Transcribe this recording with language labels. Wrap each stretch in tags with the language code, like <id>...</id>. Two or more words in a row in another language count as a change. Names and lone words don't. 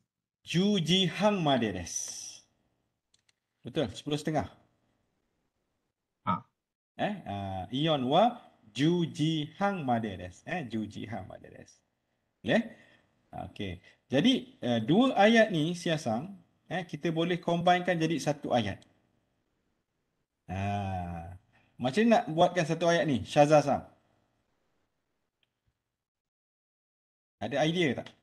<ja>10 時半までです.</ja> <ms>Betul, 10:30.</ms> <ja>イオンは 10 時半までです. 10時半までです.</ja> <ms>Boleh? Okey. Jadi dua ayat ni siasang kita boleh combinekan jadi satu ayat. Macam mana nak buatkan satu ayat ni? Syazah Sam. Ada idea tak?</ms>